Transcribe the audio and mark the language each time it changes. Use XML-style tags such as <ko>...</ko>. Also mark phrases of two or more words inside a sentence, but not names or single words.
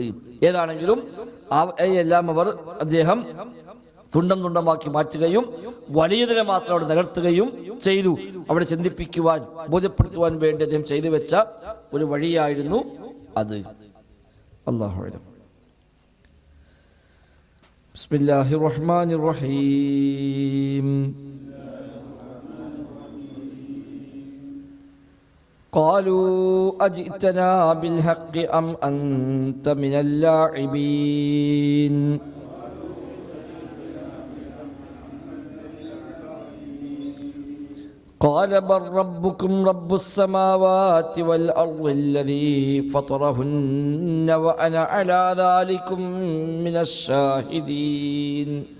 <ml>ഏതാണെങ്കിലും എല്ലാം അദ്ദേഹം തുണ്ടം തുണ്ടമാക്കി മാറ്റുകയും വലിയതിനെ മാത്രം അവിടെ നികർത്തുകയും ചെയ്തു. അവിടെ ചിന്തിപ്പിക്കുവാൻ, ബോധ്യപ്പെടുത്തുവാൻ വേണ്ടി അദ്ദേഹം ചെയ്തു വെച്ച ഒരു വഴിയായിരുന്നു അത്.</ml> <ar>الله أعلم. بسم الله الرحمن الرحيم. قالوا أجئتنا بالحق أم أنت من اللاعبين قال بل ربكم رب السماوات والأرض الذي فطرهن وأنا على ذلكم من الشاهدين</ar>